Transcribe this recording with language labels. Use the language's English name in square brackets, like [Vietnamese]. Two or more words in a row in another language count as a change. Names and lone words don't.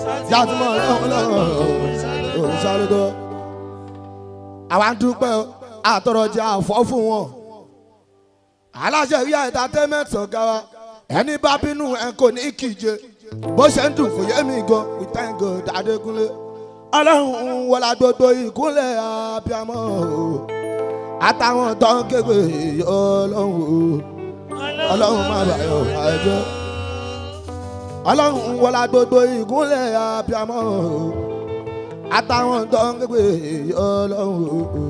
[Yoruba] Ṣàtìmọ̀ Ọlọ́run lọ́rùn, òun ṣá ló tọ́. Àwa ń dúpẹ́ o, àtọrọ jẹ àfọ́ fún wọn. Aláṣẹ rí entertainment ọ̀gá wa. Ẹni bá bínú ẹ kò ní kíje. Bó ṣe ń dùn kò yé mi gan. [English] We thank God Adékúnlé. [Yoruba] Ọlọ́run wọlá gbogbo ìkúnlẹ̀ abiyamọ o. Àtàwọn tó ń képe Ọlọ́run o. Ọlọ́run má bà yọ̀ wá jẹ́. Ọlọ́run wọlá gbogbo ìkúnlẹ̀ abiyamọ o. Àtàwọn tó ń képe Ọlọ́run o.